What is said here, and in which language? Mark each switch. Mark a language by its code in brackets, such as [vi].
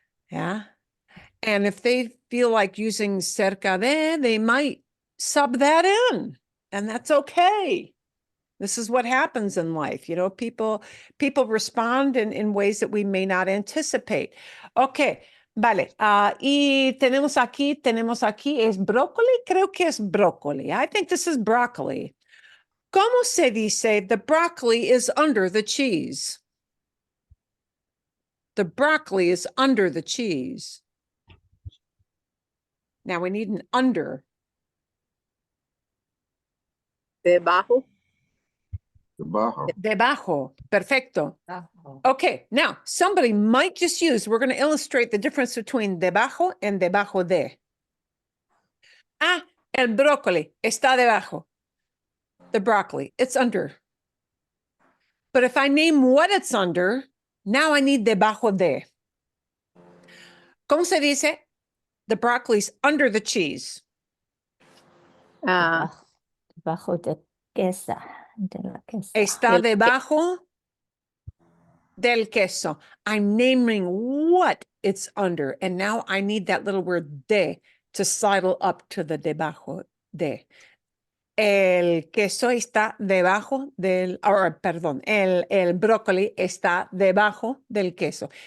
[en] Yeah. And if they feel like using cerca de, they might sub that in, and that's okay. This is what happens in life. You know, people respond in ways that we may not anticipate. [es] Okay, vale. Y tenemos aquí, ¿es brócoli? Creo que es brócoli. [en] I think this is broccoli. [es] ¿Cómo se dice [en] the broccoli is under the cheese? The broccoli is under the cheese. Now we need an under. [es] Debajo. Debajo. Debajo. Perfecto. Debajo. [en] Okay, now somebody might just use, we're going to illustrate the difference between debajo and debajo de. [es] Ah, el brócoli está debajo. [en] The broccoli, it's under. But if I name what it's under, now I need debajo de. [es] ¿Cómo se dice? [en] The broccoli's under the cheese. Ah, [es] Debajo de queso. De la queso. Está Del- debajo del queso. [en] I'm naming what it's under. And now I need that little word de to sidle up to the debajo de. [es] El queso está debajo del, or, perdón, el brócoli está debajo del queso.